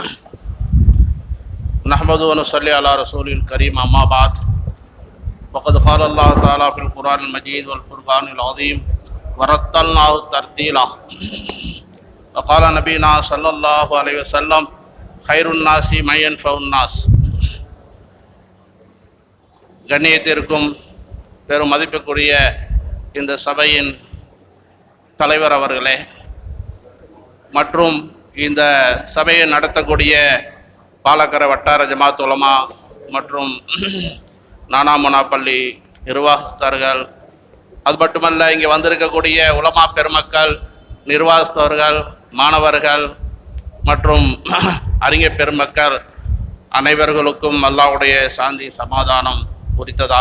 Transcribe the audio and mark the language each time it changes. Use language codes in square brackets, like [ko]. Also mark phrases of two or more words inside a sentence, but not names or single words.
[ar] نحمده ونصلي على رسول الكريم أما بعد. وقد قال الله تعالى في القرآن المجيد والفرقان العظيم ورتلناه ترتيلا. وقال نبينا صلى الله عليه وسلم خير الناس من ينفع الناس. [ta] கண்ணியத்திற்கும் பெரும் மதிப்புக்குரிய இந்த சபையின் தலைவர் அவர்களே, மற்றும் இந்த சபையை நடத்தக்கூடிய பாலக்கரை வட்டார ஜமாத் உலமா மற்றும் நானாமுனா பள்ளி நிர்வாகஸ்தர்கள், அது மட்டுமல்ல இங்கே வந்திருக்கக்கூடிய உலமா பெருமக்கள், நிர்வாகஸ்தவர்கள், மாணவர்கள் மற்றும் அறிஞர் பெருமக்கள் அனைவர்களுக்கும் அல்லாஹ்வுடைய சாந்தி சமாதானம் குறித்ததாக.